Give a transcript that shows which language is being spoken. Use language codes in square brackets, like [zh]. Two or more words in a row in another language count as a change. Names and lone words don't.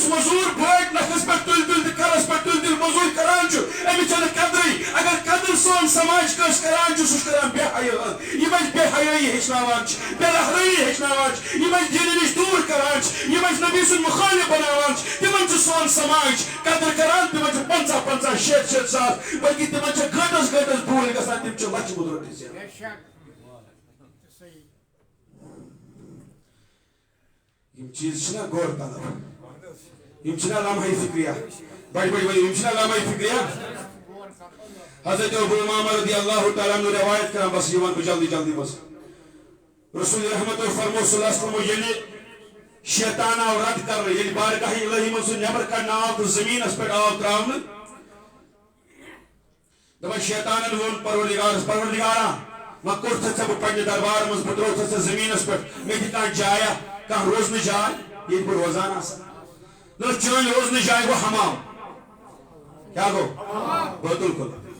[ks] مزوٗر بٲٹۍ نکھس پٮ۪ٹھ تُلۍ تُلۍ تہٕ کلس پٮ۪ٹھ تُلۍ تُلۍ مزوٗرۍ کران چھُ أمِس چھنہٕ قدرٕے اگر قدر سون سماج کٲنٛسہِ کران چھُ سُہ چھُ کران بے حیٲیی یِم اَسہِ بے حیٲیی ہیٚچھناوان چھِ بے رحمٲیی ہیٚچھناوان چھِ یِم اَسہِ دیٖنہٕ نِش دوٗر کران چھِ یِم اَسہِ نبی سُنٛد مُخٲلِف بناوان چھِ تِمن چھُ سون سماج قدر کران تِمن چھُ 50 60 ساس بلکہِ تِمن چھِ گٲنٛٹس گٲنٛٹس بوٗلۍ گژھان تِم چھِ لچھِ بوٚد رۄپیہِ زینان یم چیز چھنا غور طلب یم چھنا لمحہ فکریہ بڑی بڑی بڑی یم چھنا لمحہ فکریہ حضرت ابو امامہ [ar] رضی اللہ تعالیٰ عنہ [ks] روایت کران بس یہ ون جلدی جلدی بس رسول رحمت فرمو [ar] صلی اللہ علیہ وسلم [ks] ییٚلہِ شیطان آو رد کرنہٕ ییٚلہِ بارگاہ الہی منٛز سُہ نیبر کڑنہٕ آو تہٕ زمیٖنس پٮ۪ٹھ آو تراونہٕ دپان شیطانن ووٚن پروردگارا وۄنۍ کوٚرتھٕ ژےٚ بہٕ پننہِ دربار منٛز بہٕ ترٛووتھٕ ژےٚ زمیٖنس پٮ۪ٹھ مےٚ دِ کانٛہہ جایا کانٛہہ روزنہٕ جاے ییٚتہِ بہٕ روزان آسان دوٚپُس چٲنۍ روزنہٕ جاے گوٚو حمام کیٛاہ گوٚو بالکل